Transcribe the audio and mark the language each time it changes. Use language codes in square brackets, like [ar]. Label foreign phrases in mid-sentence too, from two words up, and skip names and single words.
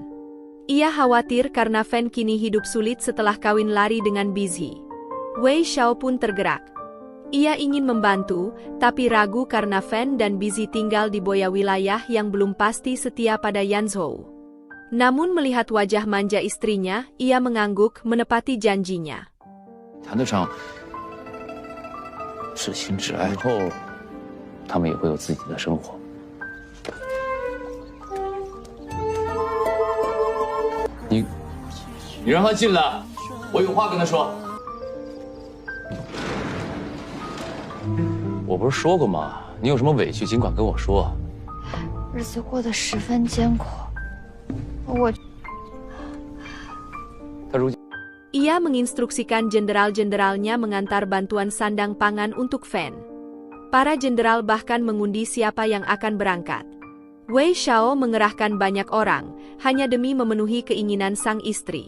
[id] Ia khawatir karena Fan kini hidup sulit setelah kawin lari dengan Bizhi. Wei Xiao pun tergerak. Ia ingin membantu, tapi ragu karena Fan dan Bizhi tinggal di Boya wilayah yang belum pasti setia pada Yanzhou. Namun melihat wajah manja istrinya, ia mengangguk menepati janjinya. [zh] 谈得上至亲至爱后，他们也会有自己的生活。你让他进来，我有话跟他说。我不是说过吗？你有什么委屈尽管跟我说。日子过得十分艰苦。 [id] Ia menginstruksikan jenderal-jenderalnya mengantar bantuan sandang pangan untuk Fan. Para jenderal bahkan mengundi siapa yang akan berangkat. Wei Xiao mengerahkan banyak orang, hanya demi memenuhi keinginan sang istri.